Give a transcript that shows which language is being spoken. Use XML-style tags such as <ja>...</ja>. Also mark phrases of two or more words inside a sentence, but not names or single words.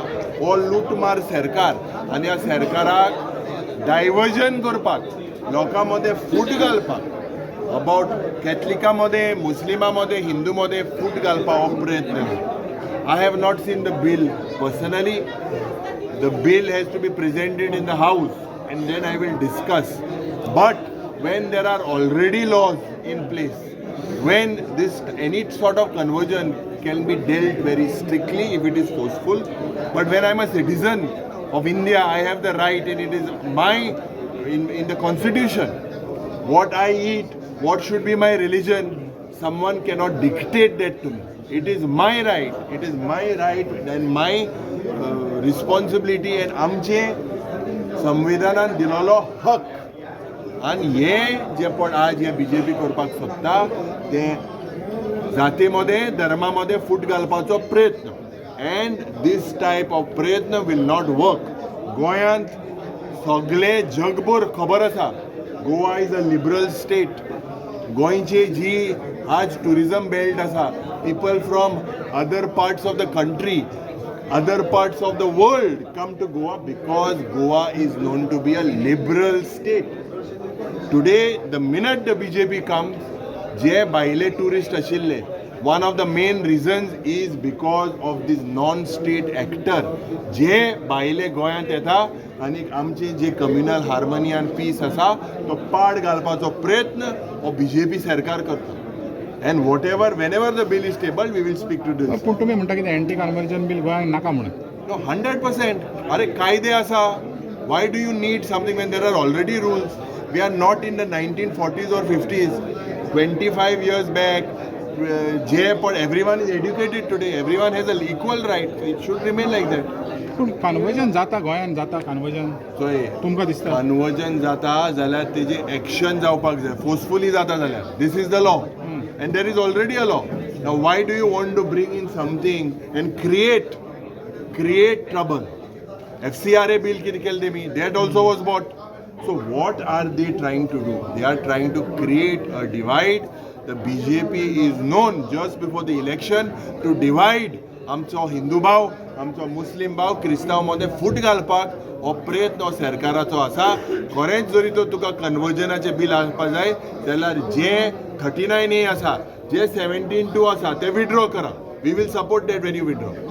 <kok>हो लुटमार सरकार आनी ह्या सरकाराक डायवर्जन करपाक लोकां मदें फूट घालपाक अबाउट कॅथलिकां मदें मुस्लिमां मदें हिंदू मदें फूट घालपाक हो प्रयत्न.</kok> <en>I have not seen the bill personally. the bill has to be presented in the house and then I will discuss. But when there are already laws in place, when this any sort of conversion can be dealt very strictly if it is forceful, but when I'm a citizen of India, I have the right, and it is my in the constitution what I eat, what should be my religion. Someone cannot dictate that to me. It is my right. It is my right and my responsibility and</en> <kok>आमचे संविधानान दिलेलो हक. आनी हे जे पण आज हे बीजेपी करपाक सोदता ते जाती मदें धर्मा मदें फूट घालपाचो प्रयत्न.</kok> <en>and this type of प्रयत्न will not work.</en> <kok>गोंयांत सगळे जगभर खबर आसा</kok> <en>Goa is a liberal state.</en> <kok>गोंयची जी आज टुरिजम बेल्ट आसा,</kok> <en>people from other parts of the country, other parts of the world come to Goa because Goa is known to be a liberal state. Today, the minute the BJP comes,</en> <kok>je baile tourist ashille,</kok> <en>one of the main reasons is because of this non-state actor.</en> <kok>Je baile गोंयांत येता आनी आमची जे</kok> <en>communal harmony and peace</en> <kok>आसा तो पाड घालपाचो प्रयत्न हो बीजेपी सरकार करता.</kok> <en>And whatever, whenever the bill is tabled, we will speak to this.</en> <kok>पूण तुमी म्हणटा की</kok> <en>anti conversion bill</en> <kok>गोंयांत नाका म्हणून. No, 100%. अरे कायदे आसा.</kok> <en>Why do you need something when there are already rules? We are not in the 1940s or 50s. 25 years back, everyone is educated today. Everyone has an equal right. It should remain like that.</en> <kok>पूण कन्वर्जन जाता गोंयांत जाता कन्वर्जन</kok> <en>So</en> <kok>तुमकां दिसता? कन्वर्जन जाता जाल्यार तेजे एक्शन जावपाक जाय. फोर्सफुली जाता जाल्यार.</kok> <en>This is the law. And there is already a law. Now why do you want to bring in something and create trouble?</en> <kok>FCRA bill कितें केलें तेमी,</kok> <en>that also was bought. So what are they trying to do? They are trying to create a divide. The BJP is known just before the election to divide</en> <kok>आमचो हिंदू भाव, आमचो मुस्लिम भाव, क्रिस्तांव मध्ये फूट घालपाक हो प्रयत्न सरकाराचो आसा. खरेंच जरी तो तुका कन्वर्जनाचे बिल हाडपाक जाय जाल्यार जे 39A आसा, जे 17(2) आसा ते विड्रॉ करा.</kok> <en>we will support that when you withdraw.</en>